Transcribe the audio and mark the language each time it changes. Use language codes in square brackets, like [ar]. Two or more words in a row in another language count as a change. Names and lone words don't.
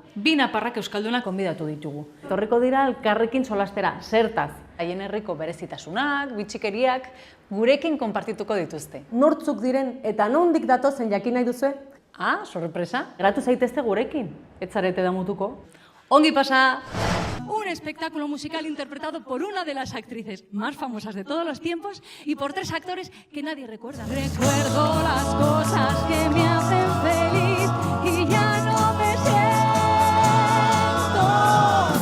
[eu] 2 naparrak euskaldunak konbidatu ditugu. Etorriko dira elkarrekin solastera, zertaz. Haien herriko berezitasunak, bitxikeriak, gurekin konpartituko dituzte. Nortzuk diren eta nondik datozen jakin nahi duzu? Ah, sorpresa. Geratu zaitezte gurekin. Ez zarete damutuko. Ongi pasa! [es] Un espectáculo musical interpretado por una de las actrices más famosas de todos los tiempos y por 3 actores que nadie recuerda. Recuerdo las cosas que me hacen feliz y ya no me siento.